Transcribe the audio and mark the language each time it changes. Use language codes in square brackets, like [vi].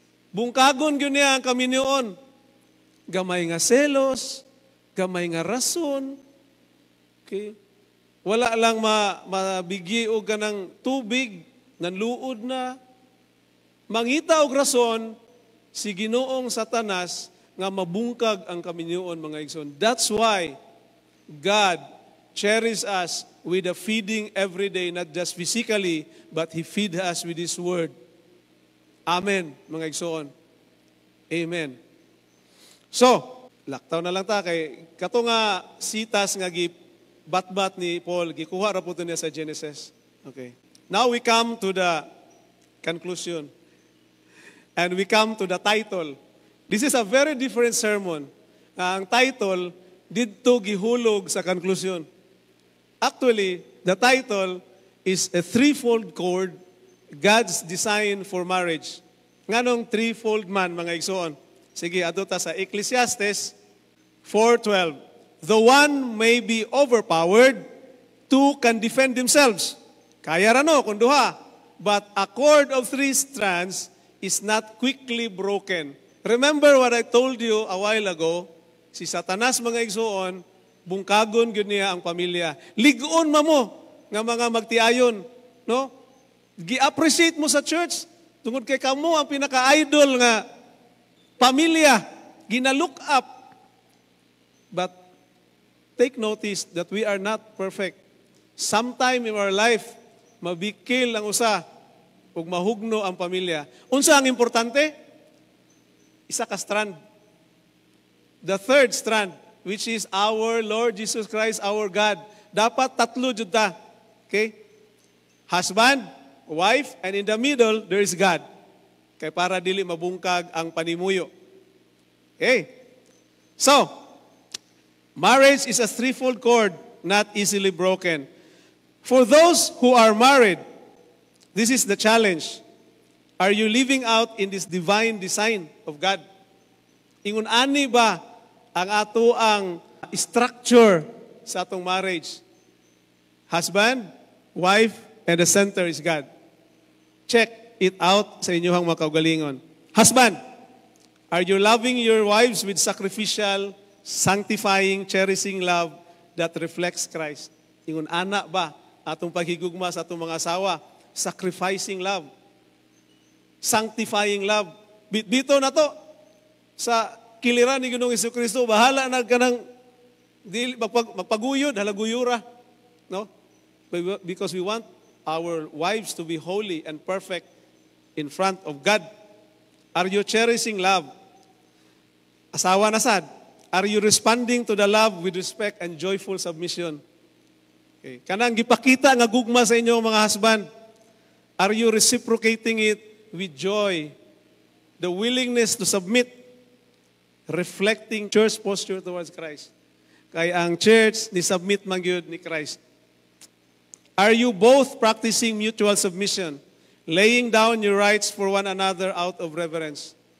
[ceb] Bungkagon gyud niya ang kaminyoon. Gamay nga selos, gamay nga rason. Okay? Wala lang mabigyi og kanang tubig, nanluod na. Mangita og rason si Ginoong Satanas nga mabungkag ang kaminyoon mga igsoon. [en] That's why God cherishes us with a feeding every day, not just physically, but He feeds us with His word. [ceb] Amen, mga igsoon. Amen. So, laktaw na lang ta kay kato nga sitas nga gibatbat ni Paul, gikuha ra po niya sa Genesis. Okay. [en] Now we come to the conclusion. And we come to the title. This is a very different sermon. [ceb] Ang title didto gihulog sa conclusion. [en] Actually, the title is a threefold cord, God's design for marriage. [ceb] Nganong threefold man mga igsoon? Sige, ato ta sa Ecclesiastes 4:12. [en] The one may be overpowered, two can defend themselves. [ceb] Kaya rano kung duha. [en] But a cord of three strands is not quickly broken. Remember what I told you a while ago? [ceb] Si Satanas mga igsoon, bungkagon gyud niya ang pamilya. Ligon mo nga mga magtiayon, no? Gi-appreciate mo sa church tungod kay kamo ang pinaka-idol nga pamilya, gina-look up. [en] But take notice that we are not perfect. [ceb] Sometime in our life, mabikil ang usa ug mahugno ang pamilya. Unsa ang importante? Isa ka strand. [en] The third strand, which is our Lord Jesus Christ, our God. [ceb] Dapat tatlo jud ta. [en] Okay? Husband, wife, and in the middle, there is God. [ceb] Kay para dili mabungkag ang panimuyo. Okay? [en] So, marriage is a threefold cord, not easily broken. For those who are married, this is the challenge. Are you living out in this divine design of God? [ceb] Ingon ani ba ang ato ang structure sa atong marriage? [en] Husband, wife, and the center is God. Check it out [ceb] sa inyong mga kaugalingon. [en] Husband, are you loving your wives with sacrificial, sanctifying, cherishing love that reflects Christ? [ceb] Ingon ana ba atong paghigugma sa atong mga asawa? [en] Sacrificing love. Sanctifying love. [ceb] Bito na to sa kiliran ni Ginoong Jesucristo, bahala na kanang magpaguyod, halaguyura. No? [en] Because we want our wives to be holy and perfect in front of God. Are you cherishing love? [ceb] Asawa na sad. [en] Are you responding to the love with respect and joyful submission? Okay. [ceb] Kanang gipakita nga gugma sa inyo mga husband. [en] Are you reciprocating it with joy? The willingness to submit, reflecting church posture towards Christ. [ceb] Kay ang church ni submit man gyud ni Christ. [en] Are you both practicing mutual submission, laying down your rights for one another out of reverence?